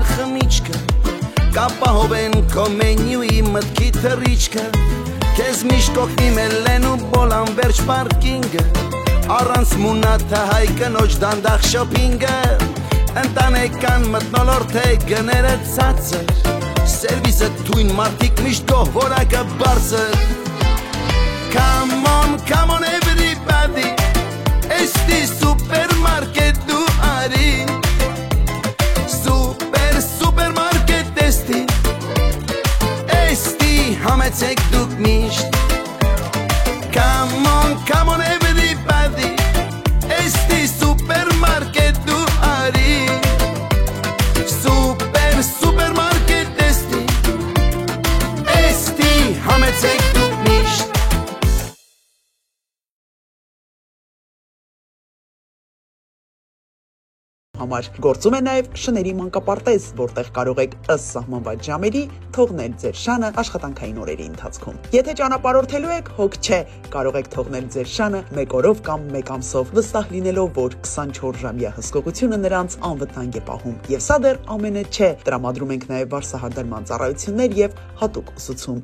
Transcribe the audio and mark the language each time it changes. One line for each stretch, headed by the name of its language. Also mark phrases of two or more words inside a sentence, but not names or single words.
Armenian: խմիչքը, կապահով են քո մենյուի մտքի թռիչքը, քեզ միշտ կողքնի մելեն ու բոլան վերջ պարկինգը, առանց մունաթը հայ կնոջ դանդաղ շոփինգը, ընտանեկան մթնոլորտ է գները ցածր, Սերվիսը թույն մարդիկ միշտ գող որակը բարձր
English: Come on everybody
Armenian: Էստի սուպերմարկետ դու արի Սուպերմարկետ էստի Էստի համեցեք դուք միշտ
English: Come on everybody
Armenian: Էստի սուպերմարկետ դու արի Սուպերմարկետ Համեցեք դուք միշտ Համար գործում է նաև շների մանկապարտեզ, որտեղ կարող եք ըստ սահմանված ժամերի թողնել ձեր շանը աշխատանքային օրերի ընթացքում։ Եթե ճանապարհորդելու եք, հոգ չէ, կարող եք թողնել ձեր շանը 1 օրով կամ 1 ամսով, վստահ լինելով, որ 24-ժամյա հսկողությունը նրանց անվտանգ է պահում։ Եվ սա դեռ ամենը չէ, տրամադրում ենք նաև վարսահարդարման ծառայություններ եւ հատուկ ուսուցում։